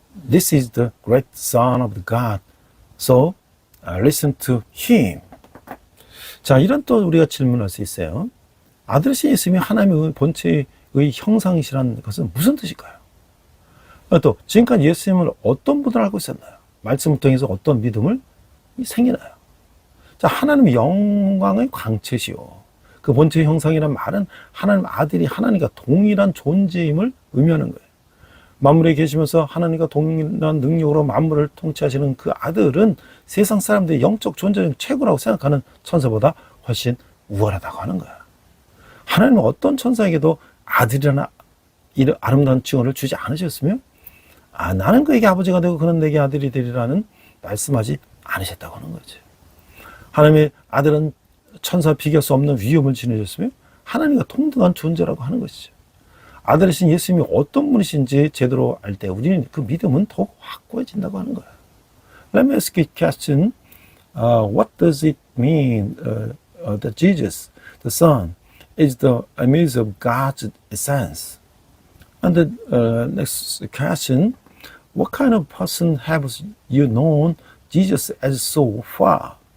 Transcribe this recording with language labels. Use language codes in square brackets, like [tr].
[en] This is the great Son of God, so listen to Him. [ko] 자, 이런 또 우리가 질문할 수 있어요. 아들이신 예수님이 하나님의 본체의 형상이시라는 것은 무슨 뜻일까요? 또 지금까지 예수님을 어떤 분을 알고 있었나요? 말씀을 통해서 어떤 믿음을 생기나요? 자, 하나님의 영광의 광채시오. 그 본체의 형상이란 말은 하나님 아들이 하나님과 동일한 존재임을 의미하는 거예요. 만물에 계시면서 하나님과 동일한 능력으로 만물을 통치하시는 그 아들은 세상 사람들이 영적 존재는 최고라고 생각하는 천사보다 훨씬 우월하다고 하는 거야. 하나님은 어떤 천사에게도 아들이라는 이런 아름다운 칭호를 주지 않으셨으며 나는 그에게 아버지가 되고 그는 내게 아들이 되리라는 말씀하지 않으셨다고 하는 거지. 하나님의 아들은 천사 비교할 수 없는 위엄을 지니셨으며 하나님과 동등한 존재라고 하는 것이죠. 아들이신 예수님이 어떤 분이신지 제대로 알 때 우리는 그 믿음은 더욱 확고해진다고 하는 거예요. [en] Let me ask you a question. What does it mean that Jesus, the Son, is the image of God's essence? And the next question, what kind of person have you known Jesus as so far?